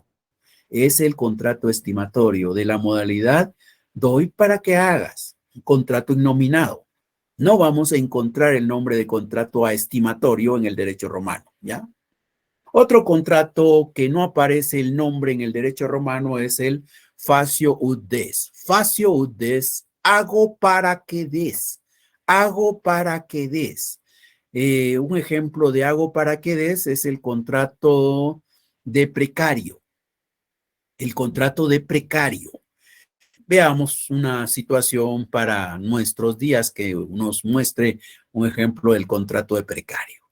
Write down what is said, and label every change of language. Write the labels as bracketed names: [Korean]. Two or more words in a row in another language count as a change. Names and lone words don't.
[Spanish] Es el contrato estimatorio de la modalidad doy para que hagas. Un contrato innominado. No vamos a encontrar el nombre de contrato aestimatorio en el derecho romano, ¿ya? Otro contrato que no aparece el nombre en el derecho romano es el [Latin] facio ut des. Facio ut des, [Spanish] hago para que des. Hago para que des. Un ejemplo de hago para que des es el contrato de precario. El contrato de precario. Veamos una situación para nuestros días que nos muestre un ejemplo del contrato de precario.